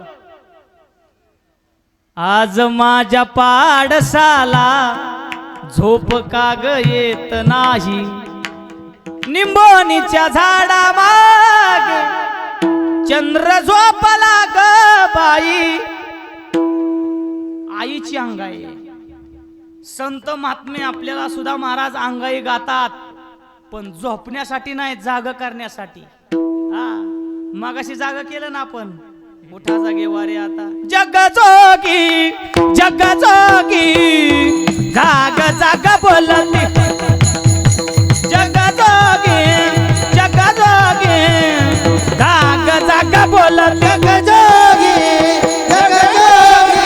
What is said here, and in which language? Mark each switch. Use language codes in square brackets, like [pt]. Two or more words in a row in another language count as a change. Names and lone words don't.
[mr] आज माझ्या पाडसाला झोप काग येत नाही, निंबोनीच्या झाडा माग चंद्र झोपला ग बाई. आईची अंगाई. संत महात्मे आपल्याला सुद्धा महाराज अंगाई गातात, पण झोपण्यासाठी नाही, जाग करण्यासाठी. मगाशी जाग केलं ना आपण, मोठा जागे वारे आता. जग जोगी जग जोगी जाग जाग बोलती, जग जोगी जग जोगी जाग जाग बोलती. जग जोगी जग जोगी